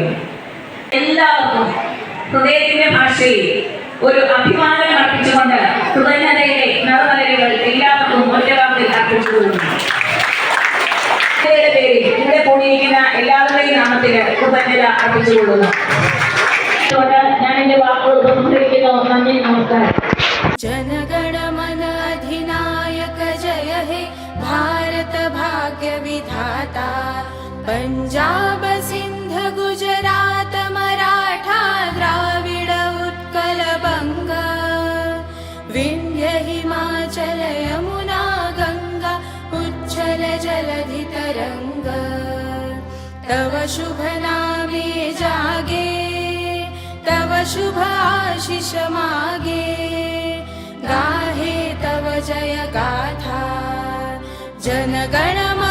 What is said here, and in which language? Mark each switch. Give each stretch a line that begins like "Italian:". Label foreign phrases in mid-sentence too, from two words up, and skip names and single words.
Malayalam: എല്ലാവർക്കും ഹൃദയത്തിന്റെ ഭാഷയിൽ ഒരു അഭിമാനം അർപ്പിച്ചുകൊണ്ട് കൃതജ്ഞതയിലെ നറുമലരുകൾ എല്ലാവർക്കും ഒറ്റവാക്കിൽ അർപ്പിച്ചുകൊള്ളുന്നു. പേരിൽ ഇവിടെ കൂടിയിരിക്കുന്ന എല്ലാവരുടെയും നാമത്തിൽ കൃതജ്ഞത അർപ്പിച്ചുകൊള്ളുന്നു. ഞാൻ എന്റെ വാക്കുകൾ ഉപസംഹരിക്കുന്നു. നന്ദി, നമസ്കാരം.
Bangla: জনগণ মন অধিনায়ক জয় হে ভারত ভাগ্য বিধাতা, পঞ্জাব সিন্ধ গুজরাট মরাঠা দ্রাবিড় উৎকল বঙ্গ, বিন্ধ্য হিমাচল যমুনা গঙ্গা উচ্ছল জলধি তরঙ্গ, তব শুভ নামে জাগে তব শুভ আশিস মাগে, গাহে তব জয় গাথা জনগণ